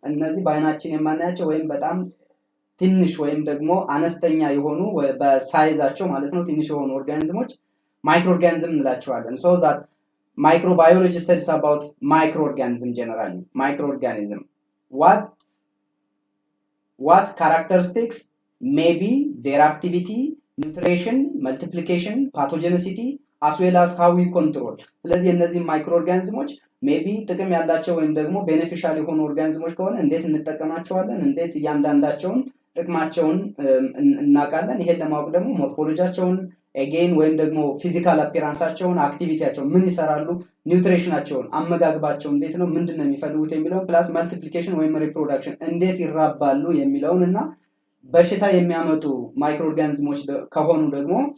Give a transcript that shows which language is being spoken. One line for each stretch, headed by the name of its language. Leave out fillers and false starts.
Amharic: እነዚህ በአይናችን የማናያቸው ወይም በጣም ትንሽ ወይም ደግሞ አነስተኛ የሆኑ በሳይዛቸው ማለት ነው ትንሽ የሆኑ ኦርጋኒዝሞች ማይክሮኦርጋኒዝም እንላቸዋለን።
English: So that microbiology studies about microorganism generally. Microorganism. What characteristics? Maybe their activity, nutrition, multiplication, pathogenicity, as well as how we control.
Amharic: ስለዚህ እነዚህ ማይክሮ ኦርጋኒዝሞች ሜቢ ጥቅም ያላቸው ወይም ደግሞ ቤኔፊሻል የሆኑ ኦርጋኒዝሞች ከሆነ እንዴት እንጠቀማቸዋለን፣ እንዴት እያንዳንዳቸውን ጥቅማቸውን እናውቃለን። ይሄን ለማወቅ ደግሞ ሞርፎሎጂያቸውን ኤጌን ወይም ደግሞ ፊዚካል አፒራንሳቸውን፣ አክቲቪቲያቸውን፣ ምን ይሰራሉ፣ ኒውትሪሽናቸውን፣ አመጋግባቸው እንዴት ነው፣ ምንድን ነው የሚፈልጉት የሚለውን ፕላስ መልቲፕሊኬሽን ወይም ሪፕሮዳክሽን እንዴት ይራባሉ የሚለውን እና በሽታ የሚያመጡ ማይክሮ ኦርጋኒዝሞች ከሆኑ ደግሞ